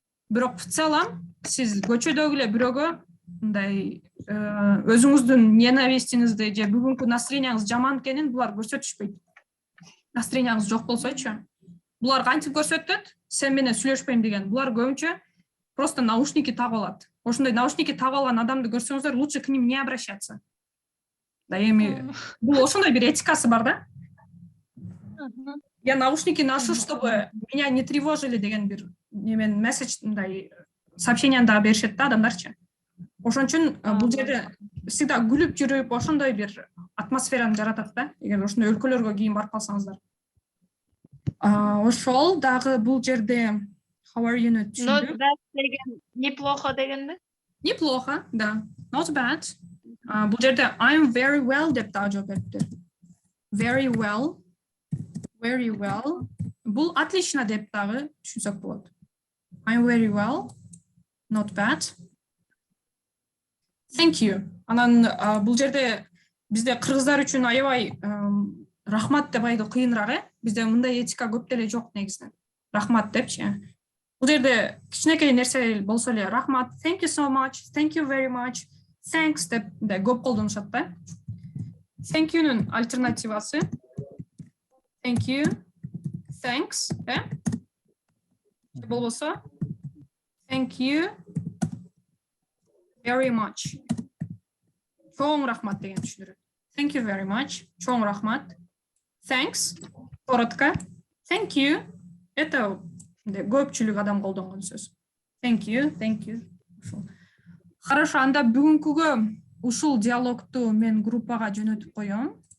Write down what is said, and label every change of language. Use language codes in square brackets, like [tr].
[ky] Бирок в целом сиз көчөдөгү эле бирөөгө мындай өзүңүздүн ненавистиңизди же бүгүнкү настроенияңыз жаман экенин булар көрсөтүшпөйт. Настроенияңыз жок болсочу. Булар кантип көрсөтөт? Сен менен сүйлөшпөйм деген. Булар көбүнчө просто наушники тагып алат. Ошондой наушники тагып алган адамды көрсөңүздөр, [ru] лучше к ним не обращаться. [ky] Да эми бул ошондой бир этикасы бар да. [ru] Я наушники ношу, чтобы меня не тревожили [ky] деген бир немен месседж мындай сообщенияны да беришет да адамдарчы. Ошон үчүн бул жерде всегда күлүп жүрүп, ошондой бир атмосфераны жаратат да, эгер ошондой өлкөлөргө кийин барып калсаңыздар. Ошол дагы бул жерде [en] how are you Not bad [ky] деген [ru] неплохо [ky] дегенде? [ru] Неплохо, да. [en] Not bad. [ky] Бул жерде [en] I'm very well [ky] деп дагы жооп бериптир. [en] Very well. Very well. [ky] Бул [ru] отлично [ky] деп дагы түшүнсөк болот. [en] I'm very well. Not bad. Thank you. [ky] Анан бул жерде бизде кыргыздар үчүн аябай рахмат деп айтуу кыйыныраак, Бизде мындай этика көп деле жок негизинен. Рахмат депчи. Бул жерде кичинекей нерсе болсо эле рахмат, [en] thank you so much, thank you very much, thanks [ky] деп көп колдонушат да. [en] Thank you'нун [ky] альтернативасы [en] thank you, thanks, [ky] болбосо [en] thank you very much. [ky] Чоң рахмат деген түшүндүрөт. [en] Thank you very much. [ky] Чоң рахмат. [en] Thanks. [ru] Коротко. [en] Thank you. [ky] Это көпчүлүк адам колдонгон сөз. [en] Thank you. Thank you. [ru] Хорошо, [ky] анда бүгүнкүгө ушул диалогту мен группага жөнөтүп коём.